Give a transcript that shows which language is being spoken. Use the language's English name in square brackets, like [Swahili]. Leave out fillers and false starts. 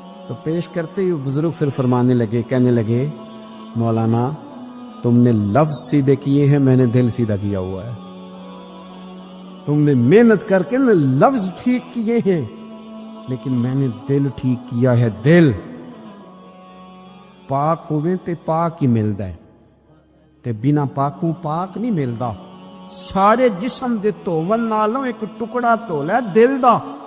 [Urdu] تو پیش کرتے ہی بزرگ پھر فرمانے لگے، کہنے لگے مولانا تم نے لفظ سیدھے کیے ہیں، میں نے دل سیدھا کیا ہوا ہے. تم نے محنت کر کے نا لفظ ٹھیک کیے ہیں، لیکن میں نے دل ٹھیک کیا ہے. [Punjabi] دل پاک ہوئے تے پاک ہی ملدا ہے، تے بنا پاکوں پاک نہیں ملدا. سارے جسم دے دھون نالوں ایک ٹکڑا دھولا ہے دل دا.